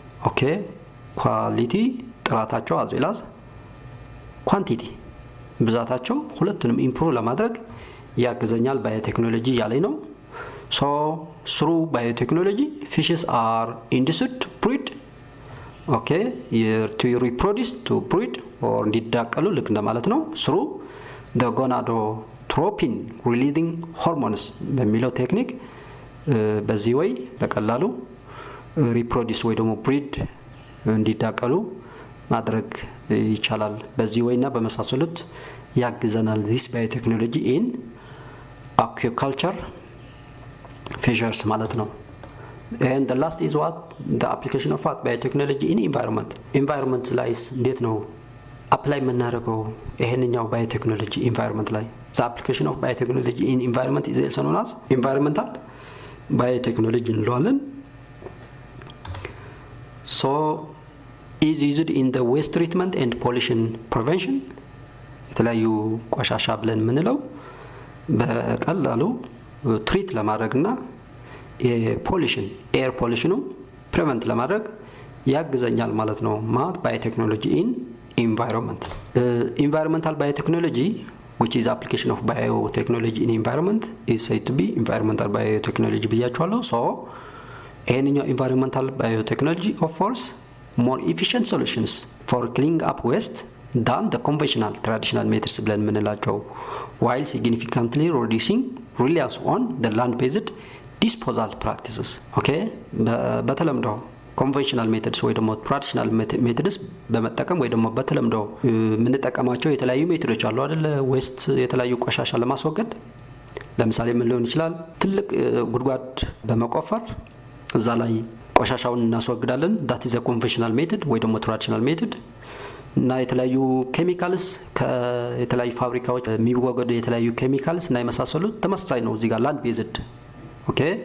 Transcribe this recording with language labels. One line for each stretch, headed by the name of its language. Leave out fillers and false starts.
English: okay, quality ጥራታቸው as well as quantity ብዛታቸው
Amharic: ሁለቱንም ኢምፕሩቭ ለማድረግ ያግዘኛል ባዮቴክኖሎጂ ያለኝ ነው።
English: so through biotechnology fishes are induced to breed. okay, to reproduce, to breed or
Amharic: እንዲዳቀሉ ልክ እንደማለት ነው
English: through the gonadotropin releasing hormones
Amharic: በሚለው ቴክኒክ በዚህ ወይ በቀላሉ ሪፕሮዲስ ወይ ደግሞ ብሪድ እንዲዳቀሉ ማድረግ ይቻላል። በዚህ ወይና በመሳሰሉት ያግዘናል
English: this biotechnology in aquaculture fisheries
Amharic: ማለት ነው።
English: and the last is what? the application of what?
Amharic: biotechnology in environment ላይ እንዴት ነው አፕላይ የምናደርገው ይሄንኛው ባዮቴክኖሎጂ ኢንቫይሮንመንት ላይ?
English: the application of biotechnology in environment is also known as environmental biotechnology
Amharic: እንለዋለን።
English: so is used in the waste treatment and pollution prevention
Amharic: የተለያዩ ቆሻሻ ብለን ምንለው በቀላሉ ትሪት ለማድረግና የፖሊሽን ኤር ፖሊሽኑ ፕሪቨንት ለማድረግ ያግዘኛል ማለት ነው። ባዮቴክኖሎጂ ኢን ኢንቫይሮንመንት
English: environmental biotechnology which is application of biotechnology in environment is said to be environmental biotechnology
Amharic: ብያችኋለሁ።
English: so ይሄንኛው environmental biotechnology offers more efficient solutions for cleaning up waste than the conventional traditional methods
Amharic: ብለን ምንላቸው
English: while significantly reducing reliance on the land-based disposal practices.
Amharic: okay በተለምዶ ኮንቬንሽናል ሜቶድስ ወይ ደግሞ ትራዲሽናል ሜቶድስ በመጠቀም ወይ ደግሞ በተለምዶ የምንጠቀማቸው የተለያዩ ሜቶዶች አሉ አይደል? ዌስት የተለያዩ ቆሻሻ ለማስወገድ ለምሳሌ ምን ሊሆን ይችላል? ትልቅ ጉድጓድ በመቆፈር እዛ ላይ ቆሻሻውን እናስወግዳለን።
English: that is a conventional method
Amharic: ወይ ደግሞ ትራዲሽናል ሜቶድ። እና የተለያዩ ኬሚካልስ ከተለያዩ ፋብሪካዎች የሚወገዱ የተለያዩ ኬሚካልስ እና የመሳሰሉት ተመሳሳይ ነው። እዚህ ጋር ላንድ ቤዝድ ኦኬ